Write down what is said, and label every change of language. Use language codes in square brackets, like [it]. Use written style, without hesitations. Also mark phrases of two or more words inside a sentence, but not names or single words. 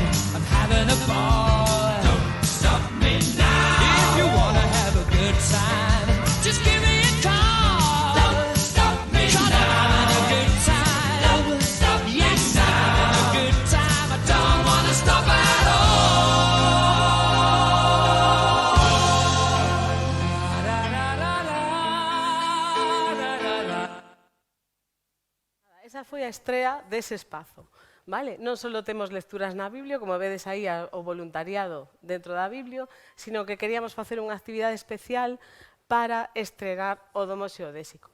[en] I'm having a ball. Don't stop me now. If you wanna have a good time, just give me a call. Don't stop me now. I'm having a good time. Don't stop me now. I'm having a good time. I don't wanna stop at all. [gl] Esa foi a estrea dese espazo. Vale? Non só temos lecturas na Biblia, como vedes aí o voluntariado dentro da Biblia, sino que queríamos facer unha actividade especial para estrenar o Domo Xeodésico.